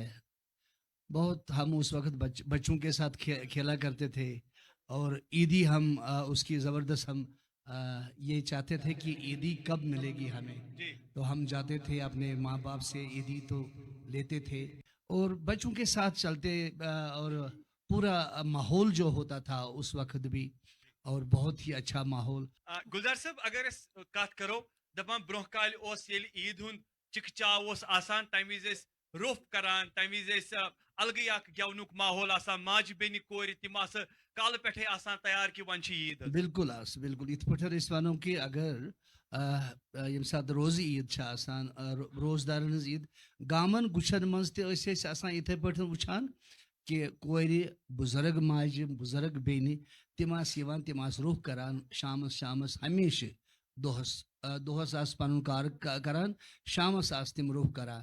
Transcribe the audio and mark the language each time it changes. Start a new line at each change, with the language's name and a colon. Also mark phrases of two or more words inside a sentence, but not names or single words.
Hindi: बहुत हम उस वक्त बच्चों के साथ खेला करते थे, और ईदी हम उसकी ज़बरदस्त हम ये चाहते थे कि ईदी कब मिलेगी हमें. तो हम जाते थे अपने माँ बाप से ईदी तो लेते थे, और बच्चों के साथ चलते और पूरा माहौल जो होता था उस वक्त भी, और बहुत ही अच्छा माहौल.
Kashmiri: गुलजार साहब, अगर इस कत करो दपान ब्रोह काल ओस येल ईद हुन चिकचाव ओस आसान, तम विज रोफ करान, तम विज अलग गेवनुक माहौल आसान, माज बेनि कोर तिम काल पे आसान तैयार कि वन ईद. बिल्कुल बिल्कुल इत पे वनो कि अगर यम सात रोज़ ईद आसान, रोजदार ईद गामन गुशन मज इथे पे वुचान कि कोर बुजुर्ग माज बुजुर्ग बेनि तिम रुख करान शामस हमेशा दोहस पन कार करान, शामस तिम रुख करान.